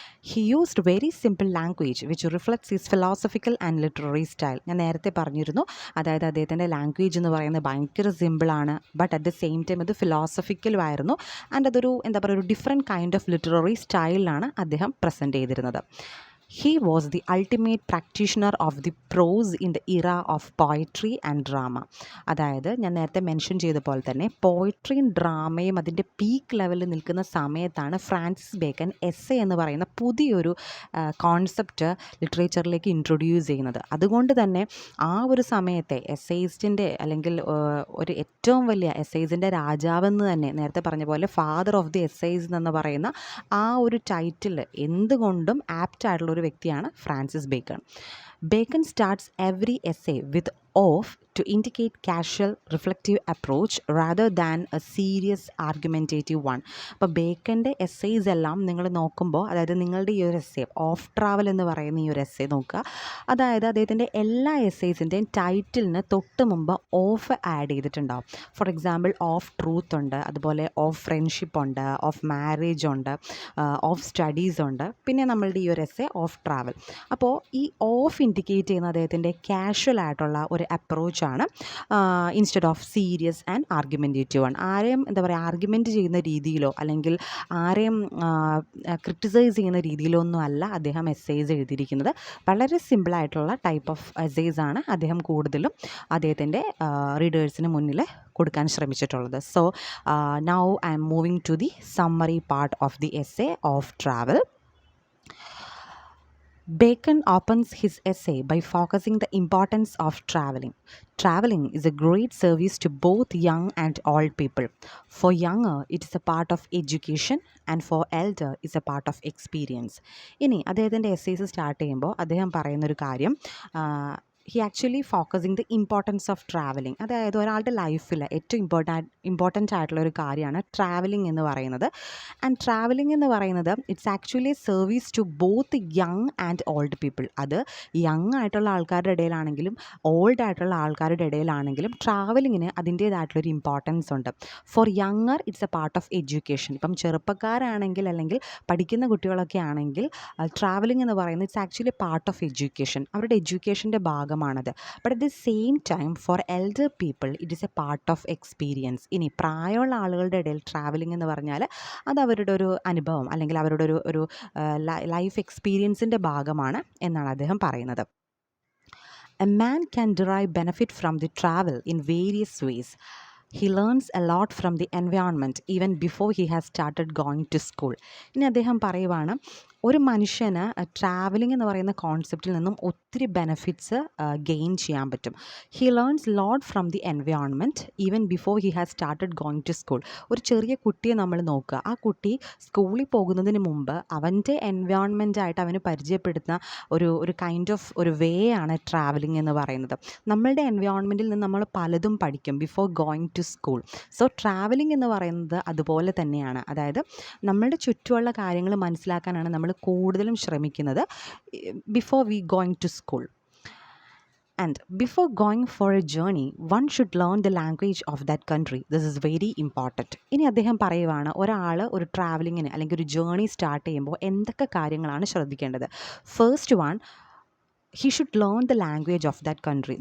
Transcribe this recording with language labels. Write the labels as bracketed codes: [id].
[en] He used very simple language which reflects his philosophical and literary style. [ml] ഞാൻ നേരത്തെ പറഞ്ഞിരുന്നു, അതായത് അദ്ദേഹത്തിൻ്റെ ലാംഗ്വേജ് എന്ന് പറയുന്നത് ഭയങ്കര സിമ്പിളാണ്, [en] but at the same time [ml] അത് ഫിലോസഫിക്കലും ആയിരുന്നു. ആൻഡ് അതൊരു എന്താ പറയുക, ഒരു ഡിഫറെൻറ്റ് കൈൻഡ് ഓഫ് ലിറ്റററി സ്റ്റൈലിലാണ് അദ്ദേഹം പ്രസൻറ്റ് ചെയ്തിരുന്നത്. [en] He was the ultimate practitioner of the prose in the era of poetry and drama. [ml] അതായത് ഞാൻ നേരത്തെ മെൻഷൻ ചെയ്ത പോലെ തന്നെ പോയിട്രിയും ഡ്രാമയും അതിൻ്റെ പീക്ക് ലെവലിൽ നിൽക്കുന്ന സമയത്താണ് ഫ്രാൻസിസ് ബേക്കൺ എസ്സേ എന്ന് പറയുന്ന പുതിയൊരു കോൺസെപ്റ്റ് ലിറ്ററേച്ചറിലേക്ക് ഇൻട്രൊഡ്യൂസ് ചെയ്യുന്നത്. അതുകൊണ്ട് തന്നെ ആ ഒരു സമയത്തെ എസ്സേയിസ്റ്റിൻ്റെ അല്ലെങ്കിൽ ഒരു ഏറ്റവും വലിയ എസ്സേസിൻ്റെ രാജാവെന്ന് തന്നെ നേരത്തെ പറഞ്ഞ പോലെ ഫാദർ ഓഫ് ദി എസ്സേസ് എന്ന് പറയുന്ന ആ ഒരു ടൈറ്റിൽ എന്തുകൊണ്ടും ആപ്റ്റ് ആയിട്ടുള്ള ഒരു വ്യക്തിയാണ് Francis bacon. [en] Bacon starts every essay with off to indicate casual reflective approach rather than a serious argumentative one. [ml] അപ്പോൾ ബേക്കൻ്റെ എസ്സേസ് എല്ലാം നിങ്ങൾ നോക്കുമ്പോൾ, അതായത് നിങ്ങളുടെ ഈ ഒരു എസ്സേ ഓഫ് ട്രാവൽ എന്ന് പറയുന്ന ഈ ഒരു എസ്സേ നോക്കുക, അതായത് അദ്ദേഹത്തിൻ്റെ എല്ലാ എസ്സേസിൻ്റെയും ടൈറ്റിലിന് തൊട്ട് മുമ്പ് ഓഫ് ആഡ് ചെയ്തിട്ടുണ്ടാവും. ഫോർ എക്സാമ്പിൾ ഓഫ് ട്രൂത്ത് ഉണ്ട്, അതുപോലെ ഓഫ് ഫ്രണ്ട്ഷിപ്പ് ഉണ്ട്, ഓഫ് മാരേജ് ഉണ്ട്, ഓഫ് സ്റ്റഡീസ് ഉണ്ട്, പിന്നെ നമ്മളുടെ ഈ ഒരു എസ്സേ ഓഫ് ട്രാവൽ. അപ്പോൾ ഈ ഓഫ് ഇൻഡിക്കേറ്റ് ചെയ്യുന്ന അദ്ദേഹത്തിൻ്റെ കാഷ്വൽ ആയിട്ടുള്ള ഒരു approach അപ്രോച്ചാണ് [en] Instead of serious and argumentative one. [ml] ആരെയും എന്താ പറയുക ആർഗ്യുമെൻറ്റ് ചെയ്യുന്ന രീതിയിലോ അല്ലെങ്കിൽ ആരെയും ക്രിട്ടിസൈസ് ചെയ്യുന്ന രീതിയിലോ ഒന്നും അല്ല അദ്ദേഹം എസ്സേസ് എഴുതിയിരിക്കുന്നത്. വളരെ സിമ്പിളായിട്ടുള്ള ടൈപ്പ് ഓഫ് എസ്സേസ് ആണ് അദ്ദേഹം കൂടുതലും അദ്ദേഹത്തിൻ്റെ റീഡേഴ്സിന് മുന്നിൽ കൊടുക്കാൻ ശ്രമിച്ചിട്ടുള്ളത്. [en] So now I am moving to the summary part of the essay of travel. Bacon opens his essay by focusing the importance of traveling. Traveling is a great service to both young and old people. For younger, it is a part of education and for elder, is a part of experience. [ml] ഇനി അദ്ദേഹത്തിൻ്റെ essays start ചെയ്യുമ്പോൾ അദ്ദേഹം പറയുന്നൊരു കാര്യം [en] He actually focusing the importance of travelling. [ml] അതായത് ഒരാളുടെ ലൈഫിൽ ഏറ്റവും ഇമ്പോർട്ടൻ്റ് ആയിട്ടുള്ള ഒരു കാര്യമാണ് ട്രാവലിംഗ് എന്ന് പറയുന്നത്. [en] and travelling [ml] എന്ന് പറയുന്നത് [en] It's actually service to both young and old people. [ml] അത് യങ് ആയിട്ടുള്ള ആൾക്കാരുടെ ഇടയിലാണെങ്കിലും ഓൾഡ് ആയിട്ടുള്ള ആൾക്കാരുടെ ഇടയിലാണെങ്കിലും ട്രാവലിങ്ങിന് അതിൻ്റേതായിട്ടുള്ളൊരു ഇമ്പോർട്ടൻസ് ഉണ്ട്. [en] For younger it's a part of education. [ml] ഇപ്പം ചെറുപ്പക്കാരാണെങ്കിൽ അല്ലെങ്കിൽ പഠിക്കുന്ന കുട്ടികളൊക്കെ ആണെങ്കിൽ ട്രാവലിംഗ് എന്ന് പറയുന്നത് [en] it's actually part of education, [ml] അവരുടെ എഡ്യൂക്കേഷൻ്റെ ഭാഗമാണത്. [en] But at the same time for elder people it is a part of experience. [ml] ഇനി പ്രായമുള്ള ആളുകളുടെ ഇടയിൽ ട്രാവലിംഗ് എന്ന് പറഞ്ഞാൽ അത് അവരുടെ ഒരു അനുഭവം അല്ലെങ്കിൽ അവരുടെ ഒരു ലൈഫ് എക്സ്പീരിയൻസിൻ്റെ ഭാഗമാണ് എന്നാണ് അദ്ദേഹം പറയുന്നത്. [en] A man can derive benefit from the travel in various ways. He learns a lot from the environment even before he has started going to school. [ml] ഇനി അദ്ദേഹം പറയുവാണ് ഒരു മനുഷ്യന് ട്രാവലിംഗ് എന്ന് പറയുന്ന കോൺസെപ്റ്റിൽ നിന്നും ഒത്തിരി ബെനഫിറ്റ്സ് ഗെയിൻ ചെയ്യാൻ പറ്റും. [en] He learns lot from the environment even before he has started going to school. [ml] ഒരു ചെറിയ കുട്ടിയെ നമ്മൾ നോക്കുക, ആ കുട്ടി സ്കൂളിൽ പോകുന്നതിന് മുമ്പ് അവൻ്റെ എൻവയോൺമെൻറ്റായിട്ട് അവന് പരിചയപ്പെടുത്തുന്ന ഒരു കൈൻഡ് ഓഫ് ഒരു വേ ആണ് ട്രാവലിംഗ് എന്ന് പറയുന്നത്. നമ്മളുടെ എൻവയോൺമെൻറ്റിൽ നിന്ന് നമ്മൾ പലതും പഠിക്കും [en] Before going to school. [ml] So travelling എന്ന് പറയുന്നത് അതുപോലെ തന്നെയാണ്. അതായത് നമ്മളുടെ ചുറ്റുമുള്ള കാര്യങ്ങൾ മനസ്സിലാക്കാനാണ് നമ്മൾ കൂടുതലും ശ്രമിക്കുന്നത് [en] Before we going to school. And before going for a journey, one should learn the language of that country. This is very important. [ml] ഇനി അദ്ദേഹം പറയുവാണ് ഒരാൾ ഒരു ട്രാവലിങ്ങിന് അല്ലെങ്കിൽ ഒരു ജേർണി സ്റ്റാർട്ട് ചെയ്യുമ്പോൾ എന്തൊക്കെ കാര്യങ്ങളാണ് ശ്രദ്ധിക്കേണ്ടത്. [en] First one, he should learn the language of that country.